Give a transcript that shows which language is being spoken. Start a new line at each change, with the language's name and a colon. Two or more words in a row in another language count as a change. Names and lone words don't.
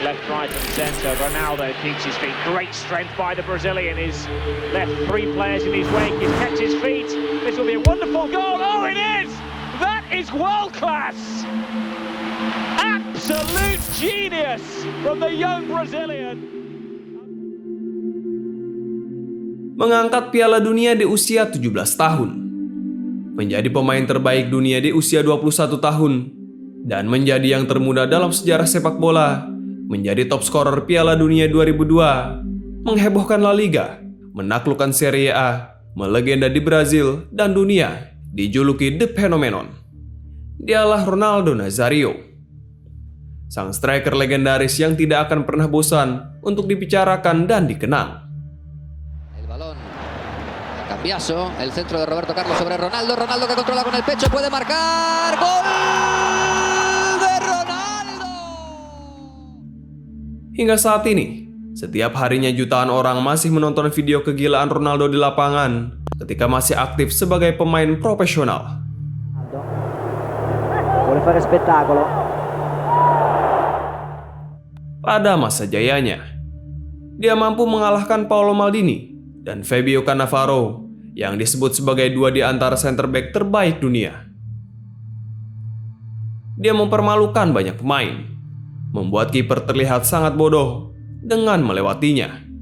English: right and centre. Ronaldo keeps his feet. Great strength by the Brazilian. He's left three players in his wake. He's kept his feet. This will be a wonderful goal. Oh, it is! That is world class! Absolute genius from the young Brazilian.
Indonesian: Mengangkat Piala Dunia di usia 17 tahun. Menjadi pemain terbaik dunia di usia 21 tahun. Dan menjadi yang termuda dalam sejarah sepak bola, menjadi
English: top scorer
Indonesian: Piala Dunia 2002, menghebohkan La Liga, menaklukkan Serie A, melegenda di Brazil dan dunia, dijuluki The Phenomenon. Dialah Ronaldo Nazario. Sang striker legendaris yang tidak akan pernah bosan untuk dibicarakan dan dikenang.
Spanish: El balón, Cambiaso, el centro de Roberto Carlos sobre Ronaldo, Ronaldo que controla con el pecho, puede marcar, gol de Ronaldo.
Indonesian: Hingga saat ini, setiap harinya jutaan orang masih menonton video kegilaan Ronaldo di lapangan ketika masih aktif sebagai pemain profesional.
Italian: Vuole fare spettacolo.
Indonesian: Pada masa jayanya, dia mampu mengalahkan Paolo Maldini dan Fabio Cannavaro yang disebut sebagai dua di antara
English: center back
Indonesian: terbaik dunia. Dia mempermalukan banyak pemain, membuat kiper terlihat sangat bodoh dengan melewatinya.